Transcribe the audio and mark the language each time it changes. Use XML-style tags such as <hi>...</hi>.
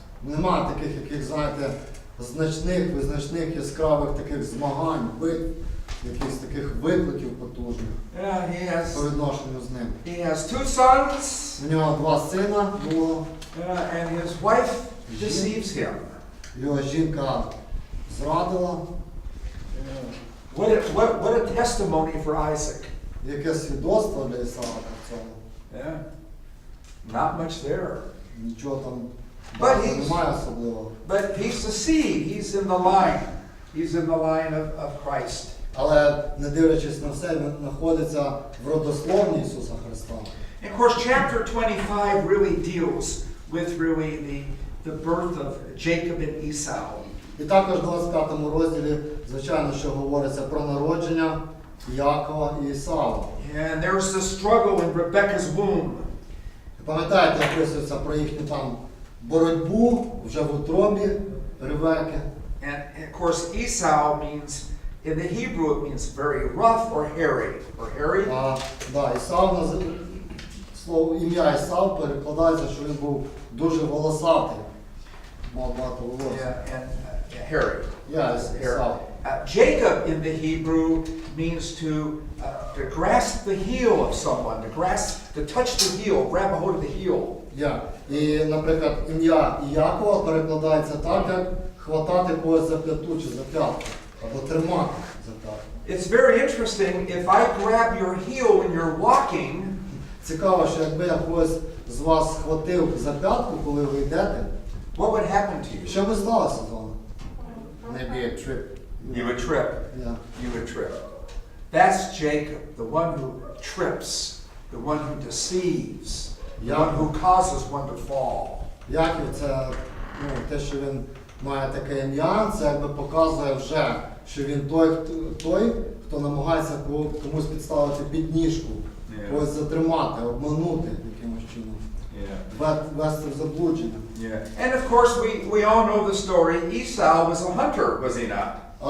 <uk>Нема таких, яких, знаєте, значних, визначних, яскравих таких змагань, битв, якихось таких викликів потужних по відношенню з ним.</uk> <en>He has 2 sons.</en> <uk>У нього 2 сина було.</uk> <en>And his wife deceives him.</en> <uk>Його жінка зрадила.</uk> <en>What a testimony for Isaac.</en> <uk>Яке свідоцтво для Ісаака в цьому.</uk> <en>Yeah. Not much there.</en> <uk>Нічого там немає особливого.</uk> <en>But he's the seed. He's in the line. He's in the line of Christ.</en> <uk>Але, не дивлячись на все, він знаходиться в родословні Ісуса Христа.</uk> <en>And of course, chapter 25 really deals with the birth of Jacob and Esau.</en> <uk>І також в 25 розділі, звичайно, що говориться про народження Якова і Ісава.</uk> <en>And there's the struggle in Rebekah's womb.</en> <uk>Пам'ятаєте, описується про їхню там боротьбу вже в утробі Ревеки.</uk> <en>And of course, Esau means, in the Hebrew, it means very rough or hairy. Or hairy.</en> <uk>Да, Ісав, слово ім'я Ісав перекладається, що він був дуже волосатий. Мав багато волосся.</uk> <en>And hairy. Yeah, Ісав. Jacob in the Hebrew means to grasp the heel of someone, to touch the heel, grab a hold of the heel. Yeah.</en> <uk>І, наприклад, ім'я Якова перекладається так, як хватати когось за п'яту чи за п'ятку, або тримати за п'ятку.</uk> <en>It's very interesting, if I grab your heel when you're walking,</en> <uk>Цікаво, що якби я когось з вас схватив за п'ятку, коли ви йдете,</uk> <en>what would happen to you?</en> <uk>що би сталося з вами?</uk> <en>Maybe a trip. You would trip. Yeah. You would trip. That's Jacob, the one who trips, the one who deceives, the one who causes one to fall.</en> <uk>Яків це те, що він має таке ім'я, це якби показує вже, що він той, хто намагається комусь підставити підніжку, когось затримати, обманути якимось чином, ввести в заблудження.</uk> <en>And of course, we all know the story. Esau was a hunter, was he not?</en>